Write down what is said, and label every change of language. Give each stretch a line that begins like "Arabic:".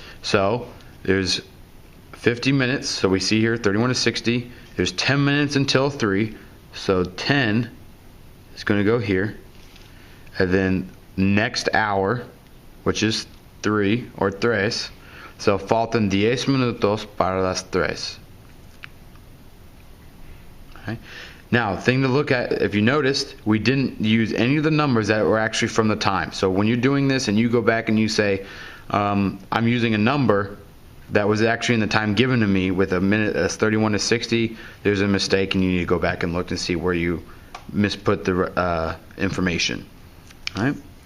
English: So there's 50 minutes. So we see here 31 to 60. There's 10 minutes until 3. So 10 is going to go here. And then next hour, which is 3 or tres.
Spanish: So faltan 10 minutos para las 3.
English: Okay. Now, thing to look at, if you noticed, we didn't use any of the numbers that were actually from the time. So when you're doing this and you go back and you say, I'm using a number that was actually in the time given to me with a minute that's 31 to 60, there's a mistake and you need to go back and look and see where you misput the information. All right.